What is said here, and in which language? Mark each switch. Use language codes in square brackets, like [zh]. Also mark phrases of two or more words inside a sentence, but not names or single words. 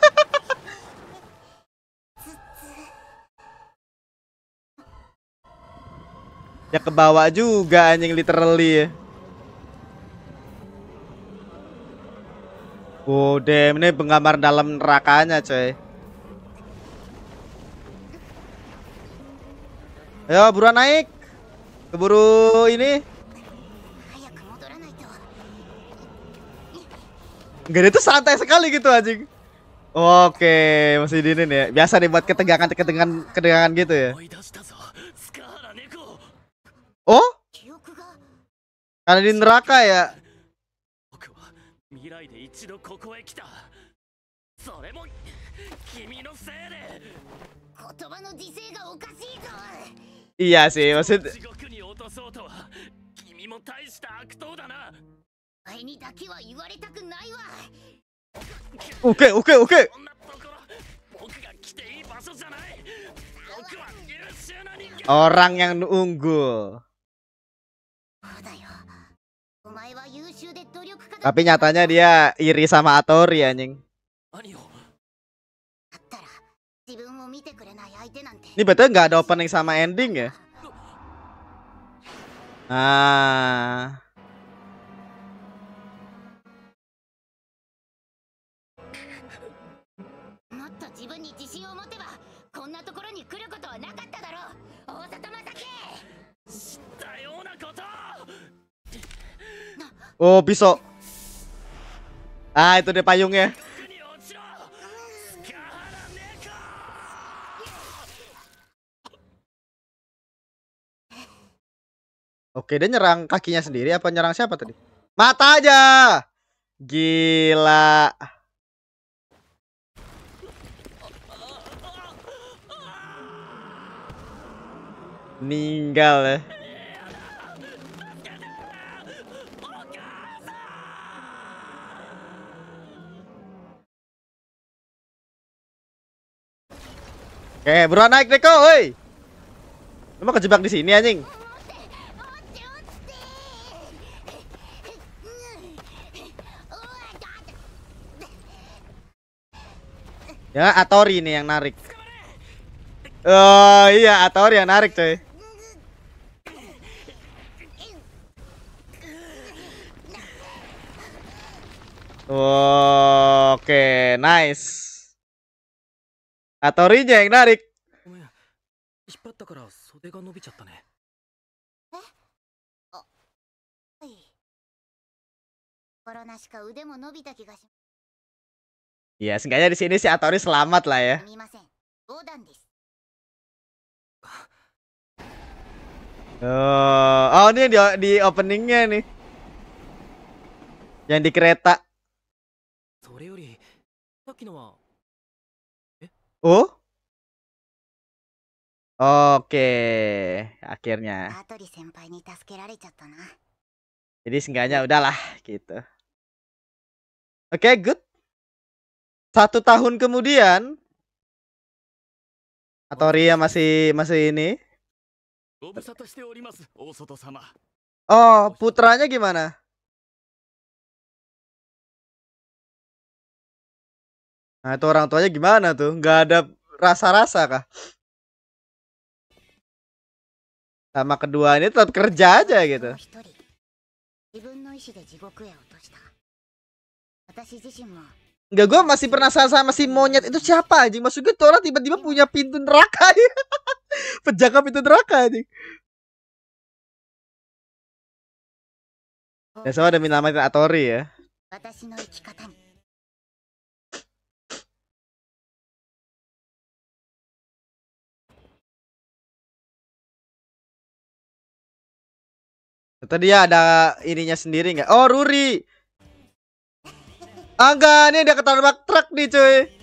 [id] Dia ke bawah juga anjing literally ya. Oh damn, ini penggambar dalam nerakanya coy. Ayo buruan naik. Keburu ini. [ja] 早く戻らないと。 [id] Enggak, itu santai sekali gitu anjing. Oke, masih dinin ya. Biasa nih buat ketegangan gitu ya. [ja] 思い出したぞスカーラ猫 [id] Oh, [ja] 記憶が [id] karena di neraka ya. [ja] 僕は未来で一度ここへ来たそれも君のせいで言葉の時勢がおかしいぞ。 [id] Iya sih, maksud [ja] 地獄に落とそうとは君も大した悪党だなお前にだけは言われたくないわ。 [id] Oke. [ja] こんなところ僕が来ていい場所じゃない僕は優秀な人間 [id] Orang yang unggul. [ja] そうだよ。お前は優秀で努力家だ。 [id] Tapi nyatanya dia iri sama Atori anjing. [ja] 何をだったら自分を見てくれない相手なんて。 [id] Ini betul nggak ada opening sama ending ya? Ah. [ja] もっと自分に自信を持てばこんなところに来ることはなかっただろう。大里正樹。知ったようなこと [id] Oh, pisau. Ah, itu dia payungnya. [ja] 地獄に落ちろスカーラ猫 [id] Oke, dia nyerang kakinya sendiri apa nyerang siapa tadi? Mata aja. Gila. Meninggal ya. Oke, buruan naik Neko, woi. Lu mau kejebak di sini anjing. [ja] 落ちて落ちて。うわだ。 [id] Ya, Atori nih yang narik. Oh iya, Atori yang narik coy. Oke, nice. Atorinya yang narik. [ja] ごめん引っ張ったから袖が伸びちゃったねはい。心なしか腕も伸びた気がし [id] Ya, seenggaknya di sini si Atori selamat lah ya. [ja] すみません。冗談です。 [id] Oh, ini di openingnya nih. Yang di kereta. [ja] それよりさっきのは [id] Oh? Oke, akhirnya. [ja] アートリ先輩に助けられちゃったな。 [id] Jadi seenggaknya udahlah gitu. Oke, good. 1 tahun kemudian Atori ya masih ini. [ja] ご無沙汰しております大外様 [id] Oh, putranya gimana? Nah, itu orang tuanya gimana tuh? Nggak ada rasa-rasa kah? Sama kedua ini tetap kerja aja gitu. [ja] 一人自分の意志で地獄へ落とした。私自身も [id] Enggak, gue masih penasaran sama si monyet itu siapa anjing. Maksud gue tuh orang tiba-tiba punya pintu neraka ya. Penjaga pintu neraka anjing. Ya sama ada nama Atori ya. [ja] 私の生き方に [id] Tadi dia ada ininya sendiri nggak? Oh, Ruri. Ah, enggak, ini ada ketabrak truk nih cuy.